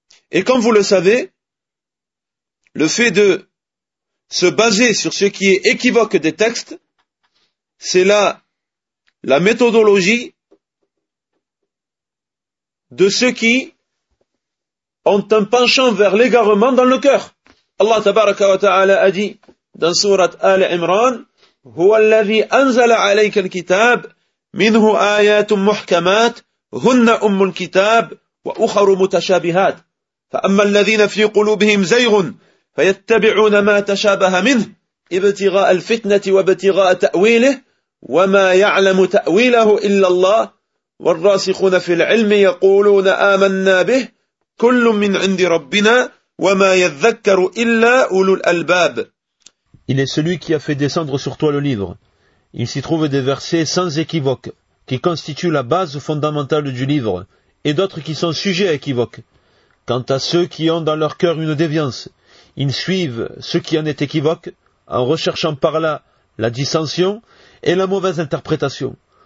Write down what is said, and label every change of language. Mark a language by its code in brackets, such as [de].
[fr] Et comme vous le savez, le fait de se baser sur ce qui est équivoque des textes, c'est là la méthodologie de ceux qui ont un penchant vers l'égarement dans le cœur. Allah tabaraka wa ta'ala a dit dans sourate Al-Imran, [ar] « هو الذي أنزل عليك الكتاب منه آيات محكمات هن أم الكتاب وأخر متشابهات فأما الذين في قلوبهم زيغ فيتبعون ما تشابه منه ابتغاء الفتنة وابتغاء تأويله وما يعلم تأويله إلا الله والراسخون في العلم يقولون آمنا به كل من عند ربنا وما يذكر إلا أولو الألباب. [fr] Il est celui qui a fait descendre sur toi le livre. Il s'y trouve des versets sans équivoque, qui constituent la base fondamentale du livre, et d'autres qui sont sujets à équivoque. Quant à ceux qui ont dans leur cœur une déviance, ils suivent ce qui en est équivoque, en recherchant par là la dissension et la mauvaise interprétation.